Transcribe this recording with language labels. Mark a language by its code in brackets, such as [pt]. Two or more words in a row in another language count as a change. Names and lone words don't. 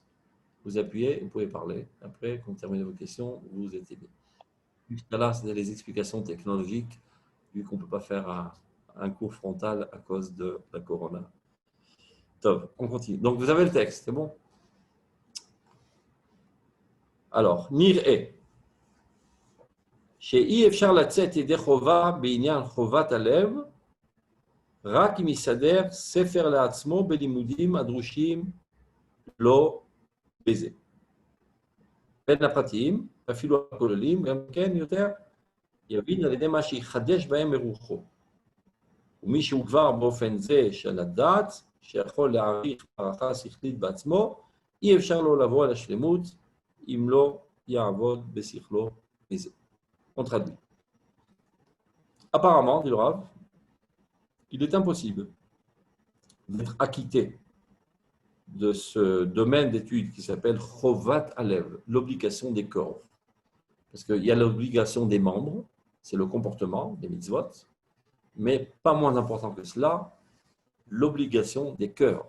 [fr] Vous appuyez, vous pouvez parler. Après, quand vous terminez vos questions, vous êtes aidé. Jusqu'à là, c'est les explications technologiques, vu qu'on ne peut pas faire un cours frontal à cause de la corona. Top, on continue. Donc, vous avez le texte, c'est bon? Alors, Nir'e. [he] שאי אפשר לצאת ידי חובה בעניין חובת הלב, רק אם יסדר ספר לעצמו בלימודים הדרושים לו בזה. בין הפרטיים, אפילו הכוללים, גם כן יותר, יבין על ידי מה שיחדש בהם מרוחו. ומי שהוא כבר באופן זה של הדעת, שיכול להעריך הערכה שכלית בעצמו, אי אפשר לו לבוא על השלמות, אם לא יעבוד בשכלו מזה. [fr] On traduit. Apparemment, dit le Rav, il est impossible d'être acquitté de ce domaine d'étude qui s'appelle Chovat Alev, l'obligation des corps. Parce qu'il y a l'obligation des membres, c'est le comportement des mitzvot, mais pas moins important que cela, l'obligation des cœurs.